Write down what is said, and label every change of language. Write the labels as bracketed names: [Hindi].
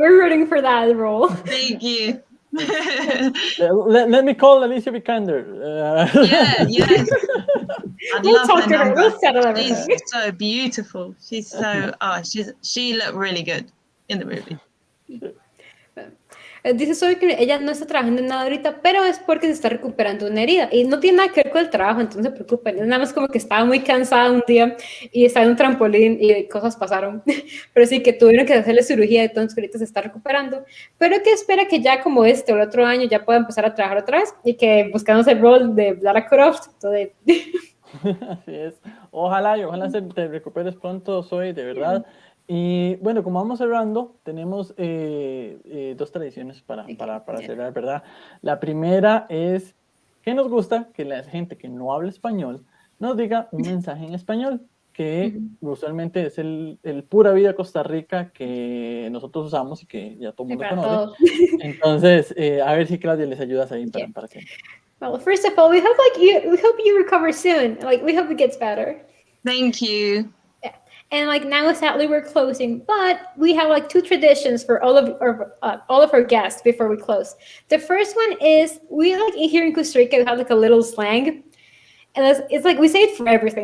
[English] We're rooting for that role. Thank you. Let me call Alicia Vikander. Yes. I'd We'll love talk her to her. number. We'll settle everything. She's so beautiful. She's so she looked really good in the movie. [Spanish] Dice Zoe que ella no está trabajando en nada ahorita, pero es porque se está recuperando una herida y no tiene nada que ver con el trabajo, entonces no se preocupen. Es nada más como que estaba muy cansada un día y estaba en un trampolín y cosas pasaron, pero sí que tuvieron que hacerle cirugía, entonces ahorita se está recuperando, pero que espera que ya como o el otro año ya pueda empezar a trabajar otra vez y que buscamos el rol de Lara Croft. Entonces... Así es. Ojalá te recuperes pronto, Zoe, de verdad. Y bueno, como vamos cerrando, tenemos dos tradiciones para cerrar, ¿verdad? La primera es que nos gusta que la gente que no habla español nos diga un mensaje en español, que usualmente es el Pura Vida Costa Rica que nosotros usamos y que ya todo el mundo conoce. Entonces, a ver si Claudia les ayudas ahí para siempre. [English] Well, first of all, we hope you recover soon. Like, we hope it gets better. Thank you. Yeah. And like now, sadly, we're closing, but we have like two traditions for all of our guests before we close. The first one is we like here in Costa Rica we have like a little slang, and it's like we say it for everything.